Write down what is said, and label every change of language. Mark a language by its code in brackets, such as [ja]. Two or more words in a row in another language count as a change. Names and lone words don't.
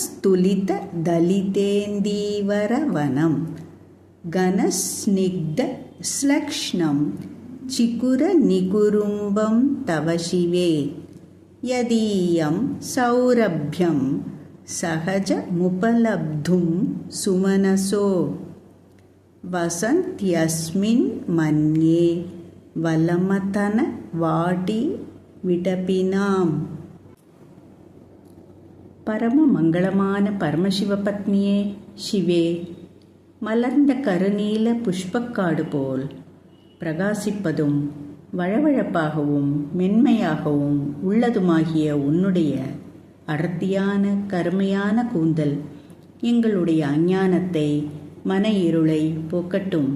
[sa] स्तुलितदलितेन्दीवरवनं घनस्निग्धश्लक्ष्णं चिकुरनिकुरुम्बं तव शिवे यदीयं सौरभ्यं सहजमुपलब्धुं सुमनसो वसन्त्यस्मिन् मन्ये वलमतनवाटी விடபினாம். [ta] பரம மங்களமான பரமசிவபத்னியே சிவே, மலர்ந்த கருநீல புஷ்பக்காடு போல் பிரகாசிப்பதும் வழவழப்பாகவும் மென்மையாகவும் உள்ளதுமாகிய உன்னுடைய அடர்த்தியான கருமையான கூந்தல் எங்களுடைய அஞ்ஞானத்தை மன இருளை போக்கட்டும்.